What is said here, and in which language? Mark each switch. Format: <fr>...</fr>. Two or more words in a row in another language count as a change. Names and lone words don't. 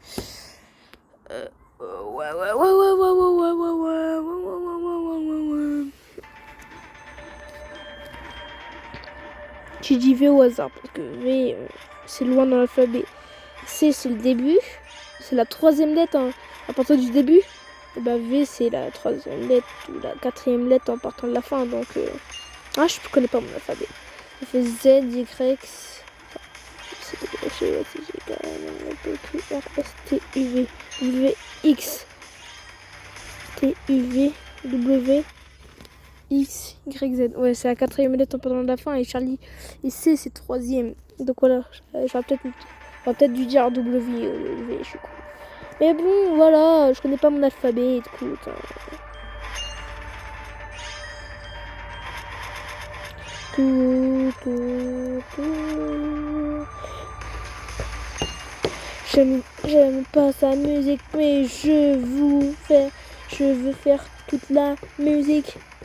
<fr>J'ai dit V au hasard parce que V c'est loin dans l'alphabet. C c'est le début, c'est la 3e lettre hein, à partir du début. Et bah V c'est la 3e lettre ou la 4e lettre en partant de la fin. Donc ah je connais pas mon alphabet. Ça fait Z, Y, T, U, V, W, X, T, U, V, W, X, Y, Z. Ouais, c'est la 4e lettre en partant de la fin et Charlie et C, c'est 3e. Donc voilà, j'aurais peut-être dû dire W, V, je suis con. Mais bon, voilà, je connais pas mon alphabet, écoute. J'aime pas sa musique, mais je veux faire toute la musique.</fr>